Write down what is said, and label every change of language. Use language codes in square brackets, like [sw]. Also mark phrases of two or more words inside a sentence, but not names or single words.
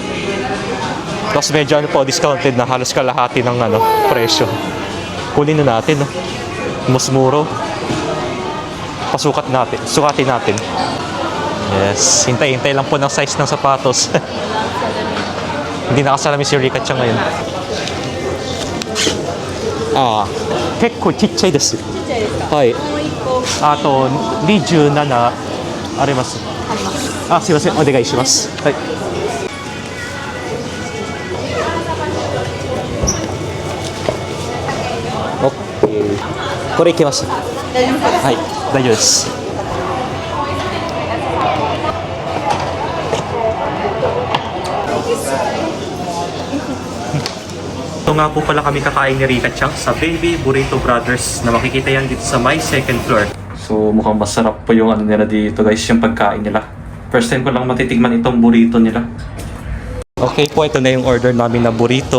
[tl] Tapos medyo discounted na halos kalahati ng presyo. Kunin na natin. Oh. Mas muro. Pasukat natin. Sukatin natin. Yes. Hintay-hintay lang po ng size ng sapatos. Hindi nakasalamin si Rika Chang ngayon. [ja] けっこう小さいです. Hai. Ato 27あります。すいません。お願いします。はい。オッケー。これいけます。はい。大丈夫です。 [tl] Ito nga po pala kami kakain ni Rika Chang sa Baby Burrito Brothers na makikita yan dito sa my [en] second floor. [tl] So mukhang masarap po yung nila dito guys, yung pagkain nila. [en] First time [tl] ko lang matitigman itong burrito nila. Okay po, ito na yung order namin na burrito.